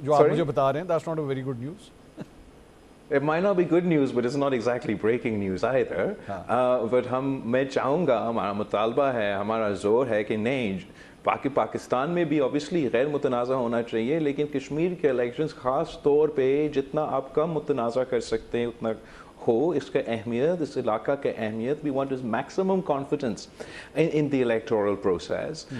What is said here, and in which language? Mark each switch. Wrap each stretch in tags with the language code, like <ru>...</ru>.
<hi>जो आप मुझे बता रहे हैं,</hi> <en>that's not a very good news. It might not be good news, but it's not exactly breaking news either.</en> <hi>But मैं चाहूँगा, हमारा मुतालबा है, हमारा जोर है कि नहीं, पाकिस्तान में भी ऑब्वियसली गैर मुतनाज़ा होना चाहिए, लेकिन कश्मीर के इलेक्शंस ख़ास तौर पे जितना आप कम मुतनाज़ा कर सकते हैं उतना हो। इसका अहमियत, इस इलाका का अहमियत,</hi> <en>We want is maximum confidence in the electoral process.</en>